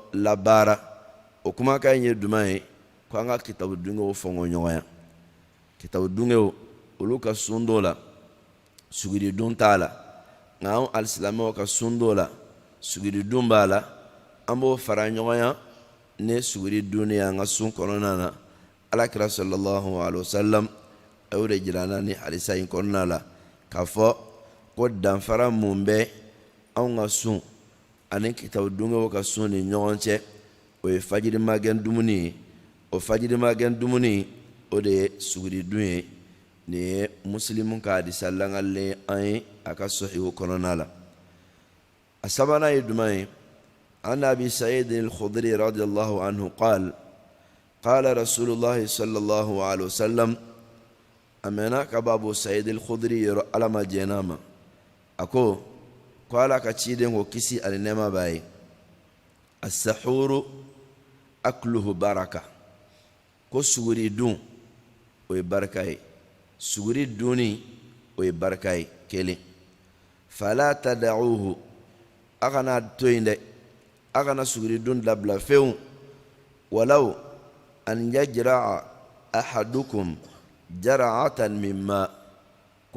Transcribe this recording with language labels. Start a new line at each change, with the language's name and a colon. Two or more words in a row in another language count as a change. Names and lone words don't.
Bambara: labaara o kumakan in ye duman ye ko an ka kitabu dungew fɔngɔ ɲɔgɔnya kitabu dungew olu ka sun dɔ la sugiri dun t'a la nka an alisilamɛw ka sun dɔ la sugiri dun b'a la an b'o fara ɲɔgɔnya ni sugiri dun ye an ka sun kɔnɔna na alakira
Arabic: صلى الله عليه وسلم
Bambara: a y'o de jira an na ni hadisa in kɔnɔna la k'a fɔ ko danfara mun bɛ anw ka sun ani kitabu dungew ka sun ni ɲɔgɔn cɛ o ye fajiri magen dumuni ye o fajiri magen dumuni o de ye sugiri dun ye ni ye Muslimu ka hadisa langalen an ye a ka sahihu kɔnɔna la a sabanan ye duman ye
Arabic: عن أبي سعيد الخدري رضي الله عنه قال رسول الله صلى الله عليه وسلم
Bambara: amena ka Abu Sa'id al-Khudri yɔrɔ Ala ma jɛna ma a ko Ala ka ciden ko kisi ani nɛɛma b'a ye
Arabic: السحور أكله بركة
Bambara: ko suguri dun o ye barika ye suguri dunni o ye barika ye kelen
Arabic: فلا تدعوه
Bambara: a kana to yen dɛ a kana suguri dun dabila fewu
Arabic: ولو أن يجرع أحدكم جرعة من ماء
Bambara: ko